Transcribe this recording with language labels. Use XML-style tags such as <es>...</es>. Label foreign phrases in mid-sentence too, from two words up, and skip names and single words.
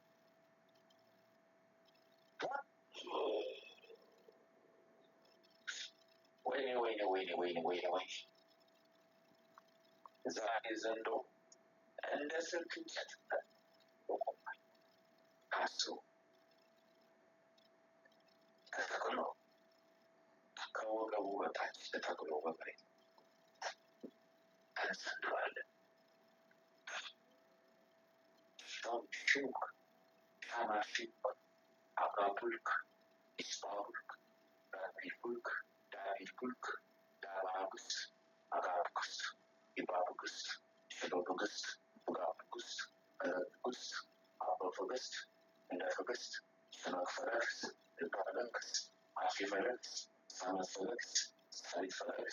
<am>ወይኔ ዛሬ ዘንዶ እንደ ስልክ እንጨት ቆሟል። ካሱ ተተክሎ ከወገቡ በታች ተተክሎ በመሬት እንሰንደዋለን። ሹክ ሻማሺክ አባቡልክ ኢስባቡልክ ዳቢልቡልክ ዳቢልቡልክ ዳባጉስ አጋብጉስ ኢባቡጉስ ሽሎቡጉስ ቡጋቡጉስ በለጉስ አበፉጉስ እንደፉጉስ ሽኖክፈለክስ ልባለክስ አፊፈለክስ ሳመፈለክስ ሳሪፈለክስ</am>